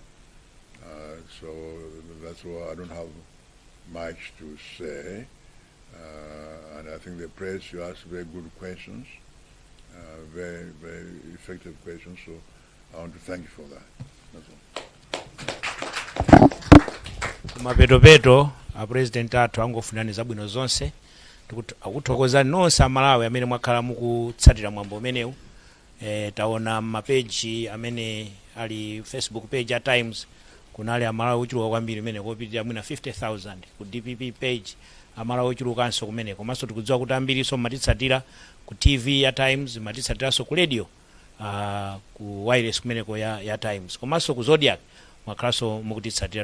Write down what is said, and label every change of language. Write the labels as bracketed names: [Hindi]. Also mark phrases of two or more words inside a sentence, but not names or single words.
[English] So that's why I don't have much to say. And I think the press, you asked very good questions, very, very effective questions. So I want to thank you for that. That's all. [Nyanja] Mapeto a president athu angofunani zabwino zonse. Akuthokoza nonse amalawi amene mwakhala mukutsatira mwambo umenewu. Taona mapeji amene ali Facebook page [English] at times [Nyanja] kunali amalawi ochuluka kwambiri imene kopitirira mwina 50,000 ku DPP page amalawi ochulukanso kumene komanso tikudziwa kuti ambiriso matitsatira ku TV [English] at times [Nyanja] matitsatiranso ku radio ku wireless kumeneko ya times komanso ku Zodiac mwakhalanso mukutitsatira.